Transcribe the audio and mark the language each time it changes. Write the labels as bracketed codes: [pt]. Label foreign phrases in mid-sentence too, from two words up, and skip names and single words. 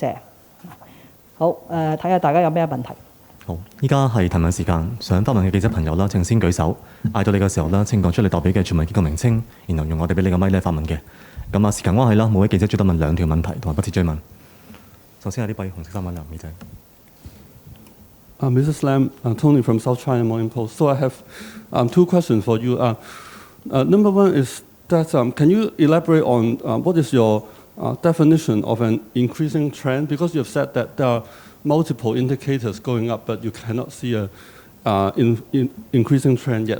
[yue] 好，睇下大家有咩問題。好，依家係提問時間，想發問嘅記者朋友啦，請先舉手，嗌到你嘅時候啦，請講出你代表嘅傳媒機構名稱，然後用我哋俾你嘅咪咧發問嘅。咁時間關係啦，每位記者最多問2條問題，同埋不設追問。首先係呢位紅色衫嘅男記者。 [en] Mrs. Lam, Tony from South China Morning Post. So I have 2 questions for you. Number one is that can you elaborate on what is your definition of an increasing trend? Because you have said that there are multiple indicators going up, but you cannot see a increasing trend yet.